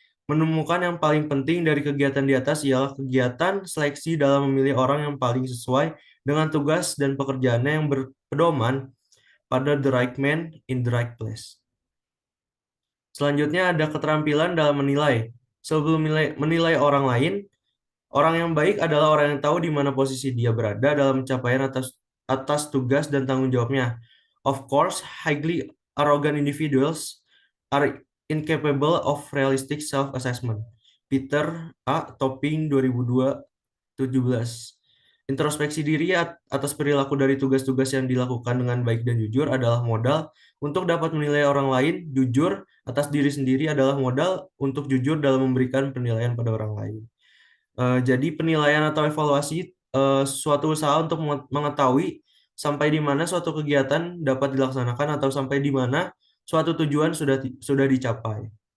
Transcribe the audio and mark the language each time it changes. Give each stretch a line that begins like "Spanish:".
Indonesian: Menemukan yang paling penting dari kegiatan di atas ialah kegiatan seleksi dalam memilih orang yang paling sesuai dengan tugas dan pekerjaannya yang berpedoman pada
English: the right man in the right place.
Indonesian: Selanjutnya ada keterampilan dalam menilai. Sebelum menilai orang lain, orang yang baik adalah orang yang tahu di mana posisi dia berada dalam pencapaian atas tugas dan tanggung jawabnya.
English: Of course, highly arrogant individuals are incapable of realistic self-assessment. Peter A. Topping 2002-17.
Indonesian: Introspeksi diri atas perilaku dari tugas-tugas yang dilakukan dengan baik dan jujur adalah modal untuk dapat menilai orang lain. Jujur atas diri sendiri adalah modal untuk jujur dalam memberikan penilaian pada orang lain. Jadi penilaian atau evaluasi suatu usaha untuk mengetahui sampai di mana suatu kegiatan dapat dilaksanakan atau sampai di mana suatu tujuan sudah dicapai.